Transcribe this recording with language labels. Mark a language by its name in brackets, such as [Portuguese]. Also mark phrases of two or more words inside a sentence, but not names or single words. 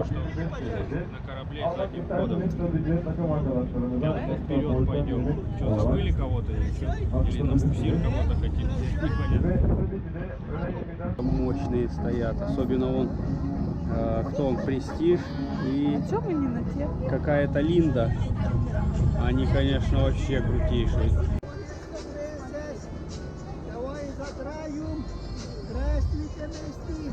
[Russian] На корабле [Turkish] almak [Russian] задним ходом. [Turkish] isterseniz sadece takım arkadaşlarımıza [Russian] Вперед пойдем. Что, забыли кого-то или на буксир кого-то хотим? Непонятно. [Turkish] ve tabii ki de öğlen yemeden [Russian] Мощные стоят, особенно он, кто он, Престиж и Чего мы не на тех? какая-то Линда. Они, конечно, вообще крутейшие. Давай затраем. Здравствуйте, Мести.